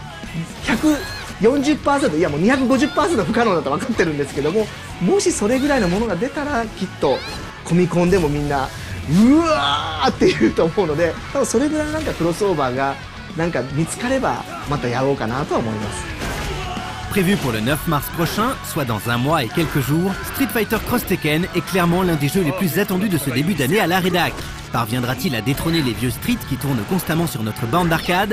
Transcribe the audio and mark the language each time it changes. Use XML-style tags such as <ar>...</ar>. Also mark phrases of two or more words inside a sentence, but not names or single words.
<ja>140% いやもう 250% 不可能だと分かってるんですけども、もしそれぐらいのものが出たらきっとコミコンでもみんなうわーって言うと思うので、多分それぐらいなんかクロスオーバーがなんか見つかればまたやろうかなとは思います。</ja> <fr>Prévu pour le 9 mars prochain, soit dans un mois et quelques jours, Street Fighter Cross Tekken est clairement l'un des jeux les plus attendus de ce début d'année à la rédac. Parviendra-t-il à détrôner les vieux Street qui tournent constamment sur notre bande d'arcade?</fr>